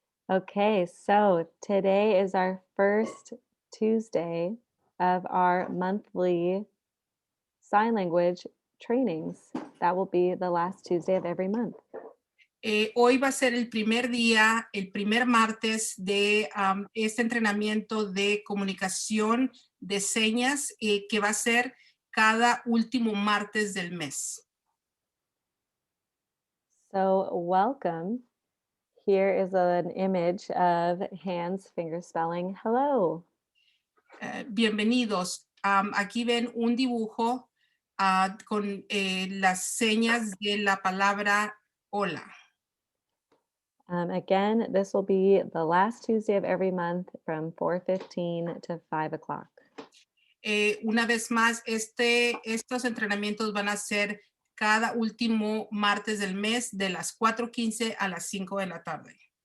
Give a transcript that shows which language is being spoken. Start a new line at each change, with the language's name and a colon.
English: Okay, so today is our first Tuesday of our monthly sign language trainings. That will be the last Tuesday of every month.
Spanish: Hoy va a ser el primer día, el primer martes de este entrenamiento de comunicación de señas que va a ser cada último martes del mes.
English: So welcome. Here is an image of hands finger spelling hello.
Spanish: Bienvenidos. Aquí ven un dibujo con las señas de la palabra hola.
English: Again, this will be the last Tuesday of every month from 4:15 to 5 o'clock.
Spanish: Una vez más, estos entrenamientos van a ser cada último martes del mes de las 4:15 a las 5 de la tarde.